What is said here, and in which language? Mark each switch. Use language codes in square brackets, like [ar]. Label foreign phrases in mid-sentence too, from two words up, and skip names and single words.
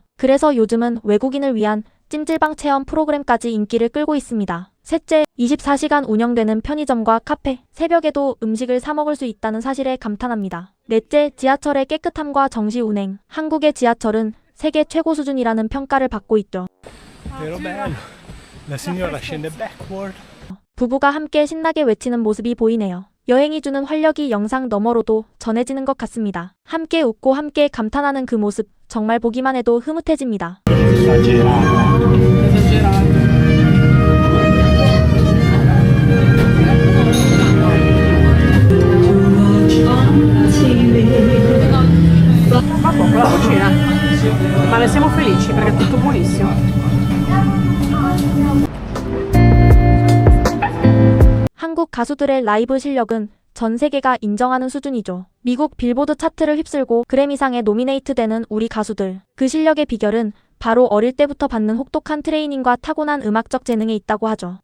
[ko] 그래서 요즘은 외국인을 위한 찜질방 체험 프로그램까지 인기를 끌고 있습니다. 셋째, 24시간 운영되는 편의점과 카페. 새벽에도 음식을 사 먹을 수 있다는 사실에 감탄합니다. 넷째, 지하철의 깨끗함과 정시 운행. 한국의 지하철은 세계 최고 수준이라는 평가를 받고 있죠. [it] Vero bello. La signora scende backward. [ko] 부부가 함께 신나게 외치는 모습이 보이네요. 여행이 주는 활력이 영상 너머로도 전해지는 것 같습니다. 함께 웃고 함께 감탄하는 그 모습, 정말 보기만 해도 흐뭇해집니다. [it] Ma poco la cucina, ma ne siamo felici perché è tutto buonissimo. [ko] 한국 가수들의 라이브 실력은 전 세계가 인정하는 수준이죠. 미국 빌보드 차트를 휩쓸고 그래미상에 노미네이트되는 우리 가수들. 그 실력의 비결은 바로 어릴 때부터 받는 혹독한 트레이닝과 타고난 음악적 재능에 있다고 하죠.